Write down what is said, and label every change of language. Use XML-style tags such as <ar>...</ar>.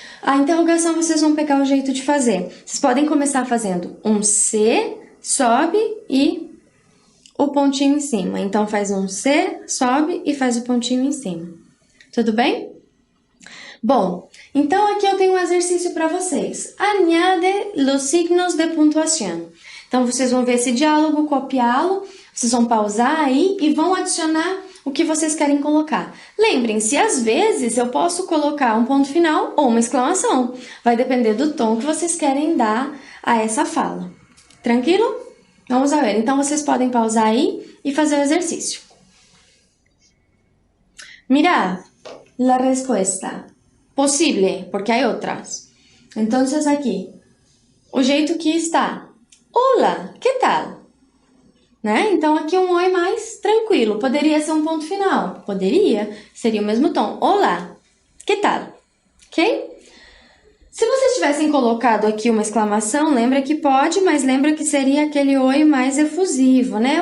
<pt>A interrogação vocês vão pegar o jeito de fazer. Vocês podem começar fazendo um C, sobe e o pontinho em cima. Então, faz um C, sobe e faz o pontinho em cima. Tudo bem? Bom, então aqui eu tenho um exercício para vocês.</pt> <es>Añade los signos de pontuación.</es> <pt>Então, vocês vão ver esse diálogo, copiá-lo, vocês vão pausar aí e vão adicionar o que vocês querem colocar. Lembrem-se, às vezes eu posso colocar um ponto final ou uma exclamação. Vai depender do tom que vocês querem dar a essa fala. Tranquilo?</pt> <es>Vamos a ver.</es> <pt>Então, vocês podem pausar aí e fazer o exercício.</pt> <es>Mirad la respuesta. Posible, porque hay otras.</es> <pt>Entonces, aqui, o jeito que está.</pt> <es>Hola, que tal?</es> <pt>Né? Então, aqui um oi mais tranquilo. Poderia ser um ponto final? Poderia. Seria o mesmo tom. Olá, que tal? Ok? Se vocês tivessem colocado aqui uma exclamação, lembra que pode, mas lembra que seria aquele oi mais efusivo, né?</pt>